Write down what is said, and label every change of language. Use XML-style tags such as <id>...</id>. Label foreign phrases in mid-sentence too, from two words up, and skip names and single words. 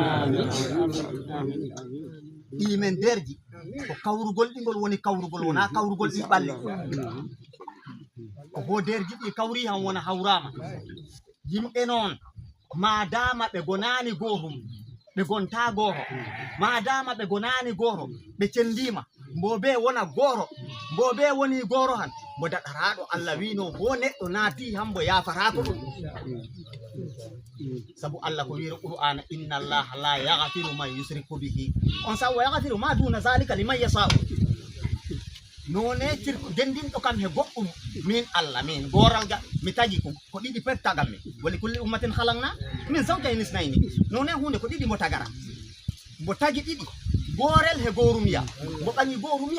<ff>ɗi men derji ko kawrugol ɗigol woni kawrugol wona kawrugol ɗi ɓalle ko bo derji ɗi kawri han wona hawrama yimɓe noon madama ɓe gonani gotum ɓe gonta goto madama ɓe gonani goto ɓe cendima mbobe wona goro mbobe woni goro han mo daɗaraɗo Allah wino bo neɗɗo naati hambo yafarako ɗum sabu Allah ko wiro qur'ana</ff> <ar>إِنَّ اللَّهَ لَا يَغْفِرُ مَنْ يُشْرِكُ بِهِ</ar> <ff>on sa</ff> <ar>وَيَغْفِرُ مَا دُونَ ذَلِكَ لِمَنْ يَشَاءُ</ar> <ff>none cirko dendinɗo kam he goɗɗum min Allah min goral ga mi tagi ko ɗiɗi pet tagam mi wali</ff> <ar>كُلِّ أُمَّةٍ خَلَقْنَا مِنْ زَوْجَيْنِ اثْنَيْنِ</ar> <ff>none hunde ko ɗiɗi mo tagara mo tagi ɗiɗi gorel he gorumiya mo ɓangi gorumiya</ff>